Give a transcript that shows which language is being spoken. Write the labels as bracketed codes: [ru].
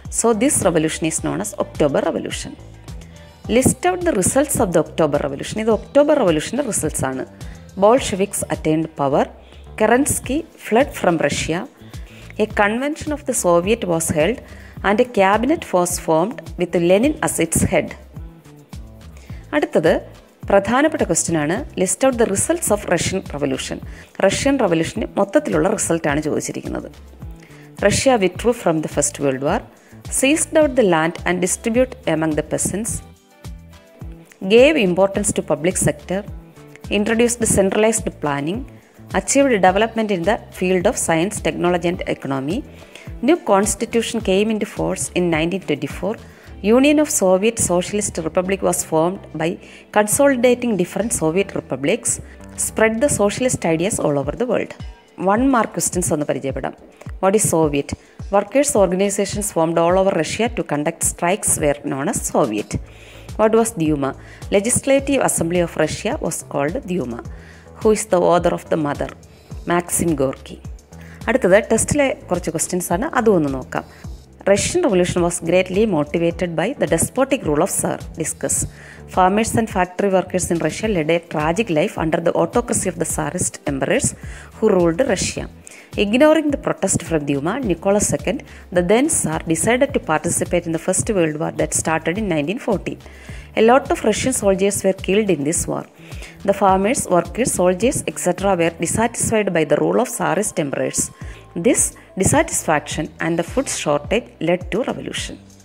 [en] So this revolution is known as October Revolution. List out the results of the October Revolution. This October Revolution results are: Bolsheviks attained power. Kerensky fled from Russia. A convention of the Soviet was held and a cabinet was formed with Lenin as its head. [ml] അടുത്തത് പ്രധാനപ്പെട്ട question ആണ്. [en] List out the results of Russian revolution. [ml] Russian റവല്യൂഷന് മൊത്തത്തിലുള്ള റിസൾട്ടാണ് ചോദിച്ചിരിക്കുന്നത്. [en] Russia withdrew from the first world war, seized out the land and distribute among the peasants, gave importance to public sector, introduced centralised planning, achieved development in the field of science, technology and economy. New constitution came into force in 1924. Union of Soviet Socialist Republic was formed by consolidating different Soviet republics. Spread the socialist ideas all over the world. 1 mark questions on the പരിചയപ്പെടാം. What is Soviet? Workers organizations formed all over Russia to conduct strikes were known as Soviet. What was Duma? Legislative Assembly of Russia was called Duma. Who is the author of the Mother? Maxim Gorky. [ml] അടുത്തത് ടെസ്റ്റിലെ കുറച്ച് questions ആണ്, അതും ഒന്ന് നോക്കാം. [en] Russian revolution was greatly motivated by the despotic rule of Tsar. Discuss. Farmers and factory workers in Russia led a tragic life under the autocracy of the Tsarist emperors who ruled Russia. Ignoring the protest from Duma, Nicholas II, the then Tsar, decided to participate in the First World War that started in 1914. A lot of Russian soldiers were killed in this war. The farmers, workers, soldiers, etc. were dissatisfied by the rule of Tsarist emperors. This dissatisfaction and the food shortage led to revolution.